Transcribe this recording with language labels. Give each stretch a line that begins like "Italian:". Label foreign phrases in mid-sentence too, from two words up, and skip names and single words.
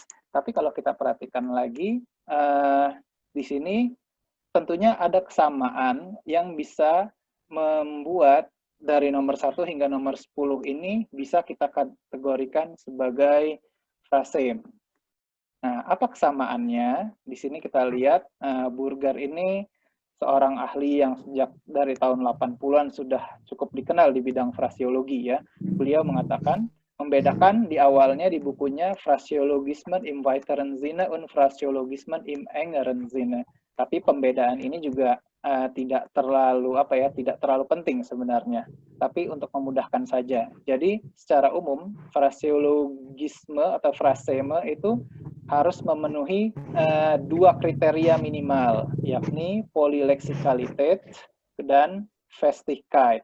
Indonesian: Tapi kalau kita perhatikan lagi di sini tentunya ada kesamaan yang bisa membuat dari nomor 1 hingga nomor 10 ini bisa kita kategorikan sebagai frasem. Nah, apa kesamaannya? Di sini kita lihat Burger ini seorang ahli yang sejak dari tahun 80-an sudah cukup dikenal di bidang frasiologi ya. Beliau mengatakan membedakan di awalnya di bukunya
German: Frasiologismen im weiteren Sinne und Frasiologismen im engeren Sinne.
Indonesian: Tapi pembedaan ini juga tidak terlalu penting sebenarnya, tapi untuk memudahkan saja. Jadi secara umum frasiologisme atau fraseme itu harus memenuhi 2 kriteria minimal, yakni polyleksikalitas dan Festigkeit.